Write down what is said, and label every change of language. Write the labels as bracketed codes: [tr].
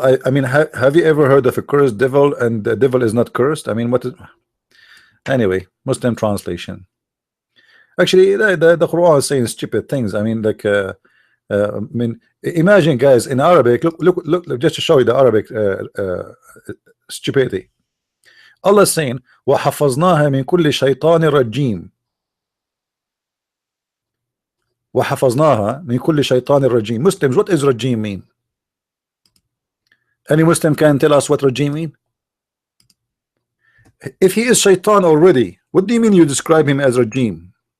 [en] I mean, have you ever heard of a cursed devil and the devil is not cursed? I mean, what is, anyway, Muslim translation. Actually, the Quran is saying stupid things. I mean, like, I mean, imagine, guys, in Arabic, look, just to show you the Arabic stupidity. Allah is saying, [ar] وَحَفَظْنَاهَا مِنْ كُلِّ شَيْطَانٍ رَجِيمٍ. وَحَفَظْنَاهَا مِنْ كُلِّ شَيْطَانٍ رَجِيمٍ. [en] Muslims, what is rajim mean? Any Muslim can tell us what rajim mean? If he is shaitan already, what do you mean you describe him as rajim?